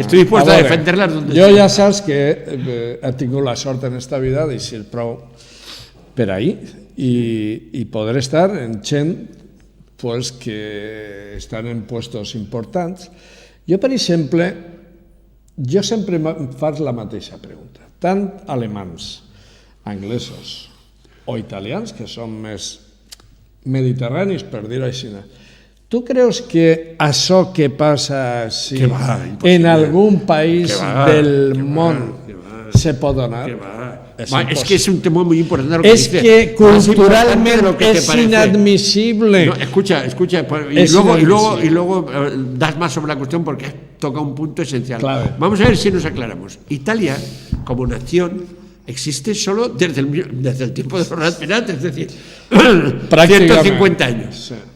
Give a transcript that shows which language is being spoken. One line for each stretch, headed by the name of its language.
Spanish: Estoy dispuesto a defenderlas donde yo ya sabes que
Catalan: he tingut la sort en esta vida de ser prou per ahí y poder estar en gent pues, que estan en puestos importants. Jo, per exemple, jo sempre em faig la mateixa pregunta. Tant alemans, anglesos o italians, que són més mediterranis, per dir-ho així, tu creus que això que passa en algun país del món se pot donar?
Spanish: Es que es un tema muy importante. Es que culturalmente es inadmisible. No, escucha, y luego das más sobre la cuestión porque toca un punto esencial. Clave. Vamos a ver si nos aclaramos. Italia, como nación, existe solo desde el tiempo de los Ratpenat, es decir, 150 años. Sí.